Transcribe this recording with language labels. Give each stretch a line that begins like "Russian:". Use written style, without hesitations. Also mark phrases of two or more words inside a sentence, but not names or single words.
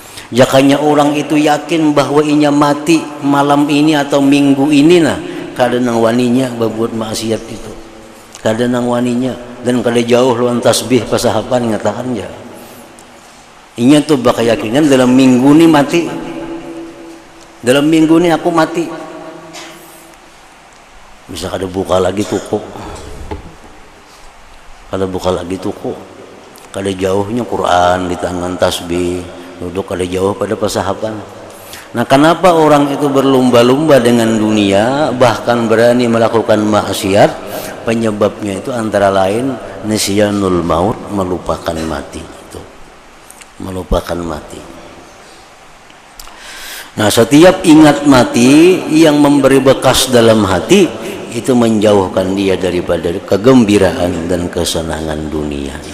Banjar: Jakanya orang itu yakin bahwa inya mati malam ini atau minggu ini, nah kada nang waninya berbuat maksiat itu, kada nang waninya, dan kada jauh lawan tasbih pasahapan ngatakan ya inya tuh bakal yakinan dalam minggu ini mati, dalam minggu ini aku mati. Bisa kada buka lagi toko, kada jauhnya Quran di tangan, tasbih duduk kada jauh pada pasahapan.
Indonesian: Nah, kenapa orang itu berlumba-lumba dengan dunia, bahkan berani melakukan maksiat? Penyebabnya itu antara lain
Arabic: نسيان الموت,
Indonesian: melupakan mati. Itu melupakan mati. Nah, setiap ingat mati yang memberi bekas dalam hati itu menjauhkan dia daripada kegembiraan dan kesenangan dunia.